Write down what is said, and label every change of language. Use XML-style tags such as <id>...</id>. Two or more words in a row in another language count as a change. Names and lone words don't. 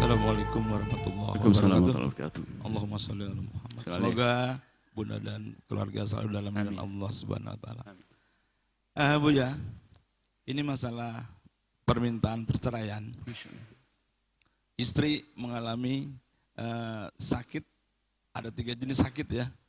<ar>السلام عليكم ورحمة الله Waalaikumsalam wabarakatuh. ورحمة الله وبركاته. اللهم صل على محمد. Sholli.</ar> <id>Semoga Bunda dan keluarga selalu dalam</id> <ar>Amin.</ar> <id>lindungan Allah</id> <ar>سبحانه وتعالى. Amin.</ar> <id>Buya, ini masalah permintaan perceraian. Istri mengalami sakit, ada 3 jenis sakit ya.</id>